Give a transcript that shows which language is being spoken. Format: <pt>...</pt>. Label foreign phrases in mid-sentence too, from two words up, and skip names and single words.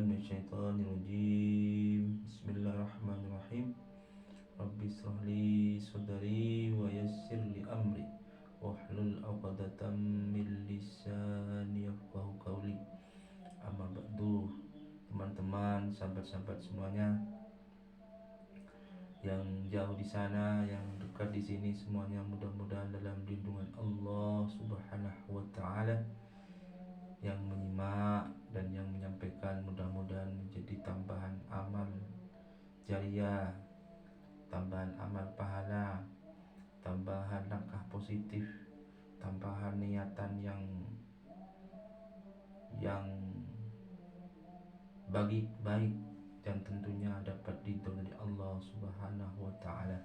<ar>من الشيطان الرجيم. بسم الله الرحمن الرحيم. رب اشرح لي صدري ويسر لي أمري واحلل عقدة من لساني يفقهوا قولي. أما بعد.</ar> <id>Teman-teman, sahabat-sahabat semuanya yang jauh di sana, yang dekat di sini, semuanya mudah-mudahan dalam lindungan Allah</id> <ar>سبحانه وتعالى.</ar> <id>Yang menyimak dan yang menyampaikan mudah-mudahan menjadi tambahan amal jariah, tambahan amal pahala, tambahan langkah positif, tambahan niatan yang baik dan tentunya dapat diridhoi oleh Allah</id> <ar>سبحانه وتعالى.</ar>